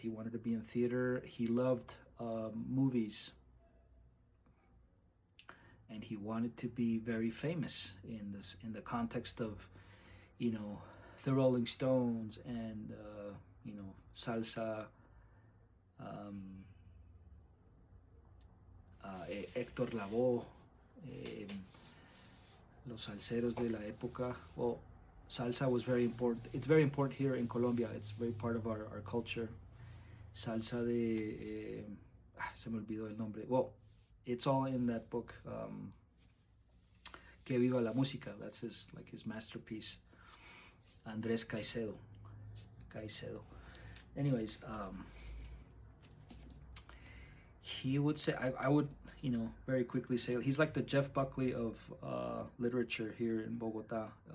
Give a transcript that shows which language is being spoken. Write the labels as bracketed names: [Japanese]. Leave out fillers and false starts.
[English] He wanted to be in theater. He loved movies, and he wanted to be very famous in the context of, you know, the Rolling Stones and you know, salsa. [Spanish] Um, Héctor Lavoe, eh, los salseros de la época. [English] Well, salsa was very important. It's very important here in Colombia. It's very part of our culture. [Spanish] Salsa de se me olvidó el nombre. [English] Well, it's all in that book. Que viva la música. That's his masterpiece. Andrés Caicedo. Caicedo. Anyways, he would say, I would, you know, very quickly say he's like the Jeff Buckley of literature here in Bogota.